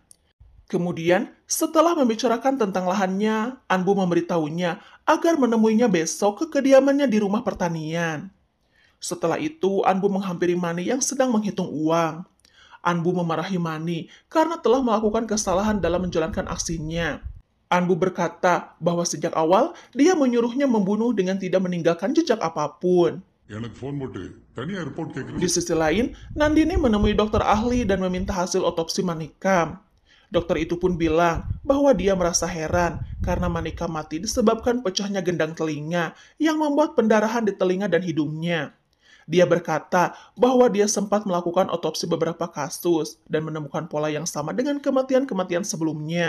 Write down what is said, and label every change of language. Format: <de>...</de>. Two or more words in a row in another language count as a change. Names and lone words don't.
<id>Kemudian, setelah membicarakan tentang lahannya, Anbu memberitahunya agar menemuinya besok ke kediamannya di rumah pertanian. Setelah itu, Anbu menghampiri Mani yang sedang menghitung uang. Anbu memarahi Mani karena telah melakukan kesalahan dalam menjalankan aksinya. Anbu berkata bahwa sejak awal dia menyuruhnya membunuh dengan tidak meninggalkan jejak apapun.</id> <ta>எனக்கு ஃபோன் போட்டு தனியா ரிப்போர்ட் கேட்குறேன்.</ta> <id>Di sisi lain, Nandini menemui dokter ahli dan meminta hasil otopsi Manikam. Dokter itu pun bilang bahwa dia merasa heran karena Manikam mati disebabkan pecahnya gendang telinga yang membuat pendarahan di telinga dan hidungnya. Dia berkata bahwa dia sempat melakukan otopsi beberapa kasus dan menemukan pola yang sama dengan kematian-kematian sebelumnya.</id>